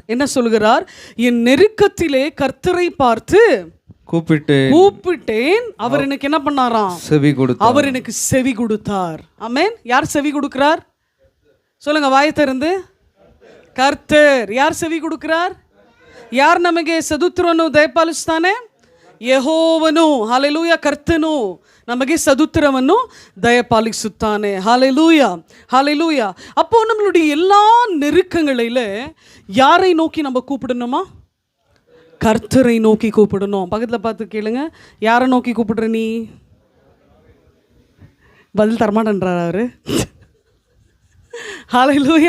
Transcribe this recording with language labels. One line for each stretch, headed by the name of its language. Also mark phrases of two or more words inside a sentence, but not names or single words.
Tamil: என்ன சொல்லுகிறார்? என் நெருக்கத்திலே கர்த்தரை பார்த்து கூப்பிட்டேன், அவர் எனக்கு என்ன பண்ணாராம்? செவி கொடுத்தார். அவர் எனக்கு செவி கொடுத்தார். ஆமென். யார் செவி கொடுக்கிறார் சொல்லுங்க, வாயை திறந்து. கர்த்தர். ಯಾರು செವಿ கொடுக்கிறார்?
Kannada: ಯಾರು ನಮಗೆ ಸದುತ್ತರವನ್ನು ದಯಪಾಲಿಸ್ತಾನೆ? ಯೆಹೋವನು. ಹಲ್ಲೆಲೂಯಾ. ಕರ್ತನು ನಮಗೆ ಸದುತ್ತರವನ್ನು ದಯಪಾಲಿಸುತ್ತಾನೆ.
Tamil: ஹல்லேலூயா, ஹல்லேலூயா. அப்போ நம்மளுடைய எல்லா நெருக்கங்களில் யாரை நோக்கி நம்ம கூப்பிடணுமா? கர்த்தரை நோக்கி கூப்பிடணும். பக்கத்தில் பார்த்து கேளுங்க, யாரை நோக்கி கூப்பிடுற நீ? பதில் தரமாட்டேன்றார் அவரு. ஹல்லேலூயா.